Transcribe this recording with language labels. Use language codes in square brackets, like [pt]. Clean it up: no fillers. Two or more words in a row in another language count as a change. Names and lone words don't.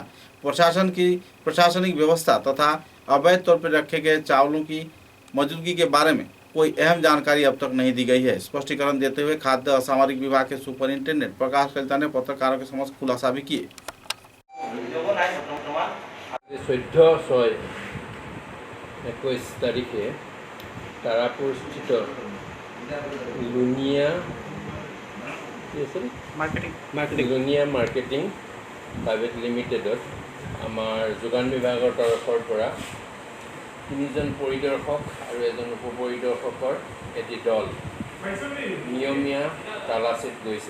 [hi] प्रशासन की प्रशासनिक व्यवस्था तथा अवैध तौर पर रखे गए चावलों की मौजूदगी के बारे में कोई अहम जानकारी अब तक नहीं दी गई है। स्पष्टीकरण देते हुए खाद्य असामरिक विभाग के सुपरिंटेंडेंट प्रकाश कलिता ने पत्रकारों के समक्ष खुलासा भी किए। [as] 14/6/21 তারিখে তারাপুর স্থিত লুনিয়া লুনিয়া মাৰ্কেটিং প্ৰাইভেট লিমিটেডত আমাৰ যোগান বিভাগৰ তৰফৰ পৰা 3জন পৰিদৰ্শক আৰু এজন উপ পৰিদৰ্শকৰ এটি দল নিয়মীয়া তালাচীত গৈছে।